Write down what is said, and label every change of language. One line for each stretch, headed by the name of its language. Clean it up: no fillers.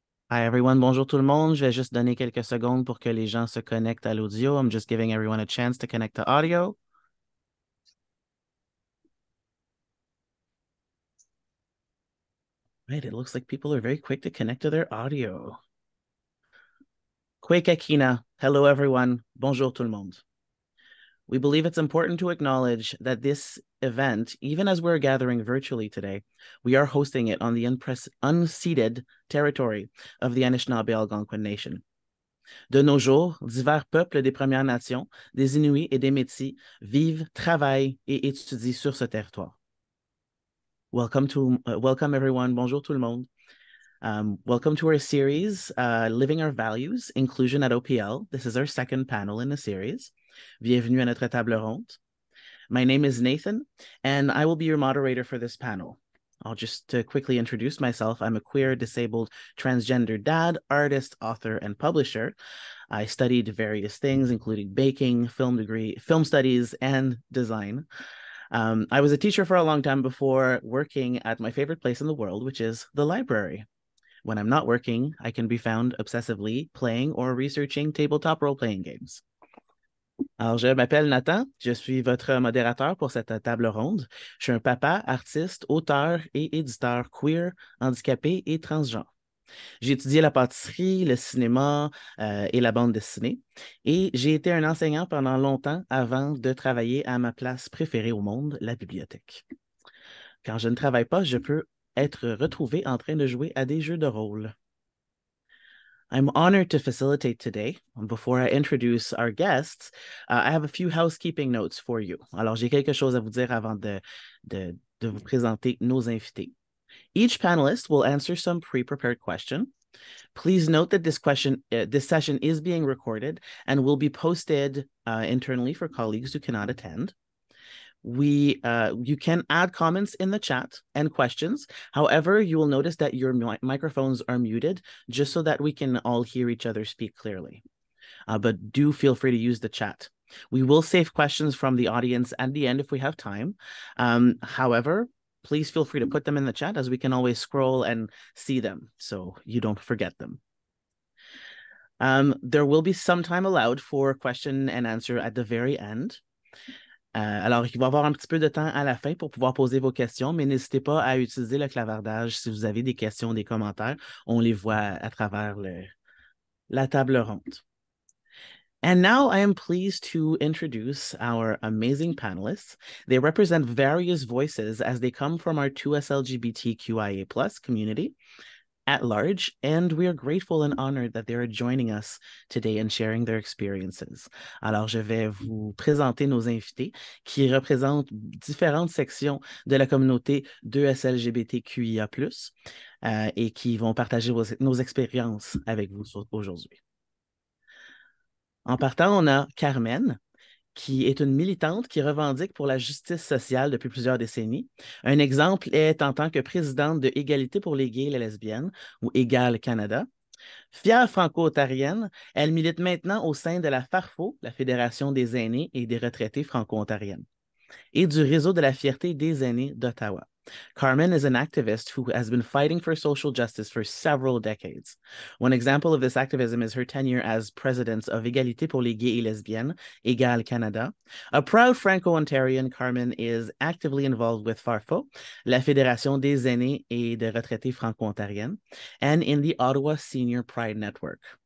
English: Hi everyone,
French: bonjour tout le monde. Je vais juste donner quelques secondes pour que les gens se connectent à l'audio.
English: I'm just giving everyone a chance to connect to audio. Right, it looks like people are very quick to connect to their audio. Kwek Akina, hello everyone.
French: Bonjour tout le monde.
English: We believe it's important to acknowledge that this event, even as we're gathering virtually today, we are hosting it on the unceded territory of the Anishinaabe Algonquin Nation.
French: De nos jours, divers peuples des Premières Nations, des Inuits et des Métis vivent, travaillent et étudient sur ce territoire.
English: Welcome everyone.
French: Bonjour tout le monde.
English: Welcome to our series, Living Our Values, Inclusion at OPL. This is our second panel in the series.
French: Bienvenue à notre table ronde.
English: My name is Nathan, and I will be your moderator for this panel. I'll just quickly introduce myself. I'm a queer, disabled, transgender dad, artist, author, and publisher. I studied various things, including baking, film studies, and design. I was a teacher for a long time before working at my favorite place in the world, which is the library. When I'm not working, I can be found obsessively playing or researching tabletop role-playing games.
French: Alors, je m'appelle Nathan, je suis votre modérateur pour cette table ronde. Je suis un papa, artiste, auteur et éditeur queer, handicapé et transgenre. J'ai étudié la pâtisserie, le cinéma et la bande dessinée. Et j'ai été un enseignant pendant longtemps avant de travailler à ma place préférée au monde, la bibliothèque. Quand je ne travaille pas, je peux être retrouvé en train de jouer à des jeux de rôle.
English: I'm honored to facilitate today. Before I introduce our guests, I have a few housekeeping notes for you.
French: Alors, j'ai quelque chose à vous dire avant de vous présenter nos invités.
English: Each panelist will answer some pre-prepared question. Please note that this session is being recorded and will be posted internally for colleagues who cannot attend. You can add comments in the chat and questions. However, you will notice that your microphones are muted just so that we can all hear each other speak clearly. But do feel free to use the chat. We will save questions from the audience at the end if we have time. However, please feel free to put them in the chat as we can always scroll and see them so you don't forget them. There will be some time allowed for question and answer at the very end.
French: Alors, il va y avoir un petit peu de temps à la fin pour pouvoir poser vos questions, mais n'hésitez pas à utiliser le clavardage si vous avez des questions, des commentaires. On les voit à travers la table ronde.
English: And now I am pleased to introduce our amazing panelists. They represent various voices as they come from our 2S LGBTQIA+ community at large, and we are grateful and honored that they are joining us today and sharing their experiences.
French: Alors, je vais vous présenter nos invités qui représentent différentes sections de la communauté 2S LGBTQIA+, et qui vont partager nos expériences avec vous aujourd'hui. En partant, on a Carmen, qui est une militante qui revendique pour la justice sociale depuis plusieurs décennies. Un exemple est en tant que présidente de Égalité pour les gays et les lesbiennes, ou Égale Canada. Fière franco-ontarienne, elle milite maintenant au sein de la FARFO, la Fédération des aînés et des retraités franco-ontariennes, et du réseau de la Fierté des aînés d'Ottawa.
English: Carmen is an activist who has been fighting for social justice for several decades. One example of this activism is her tenure as president of Égalité pour les gays et lesbiennes, Égale Canada. A proud Franco-Ontarian, Carmen is actively involved with FARFO, la Fédération des aînés et des retraités franco-ontariennes, and in the Ottawa Senior Pride Network.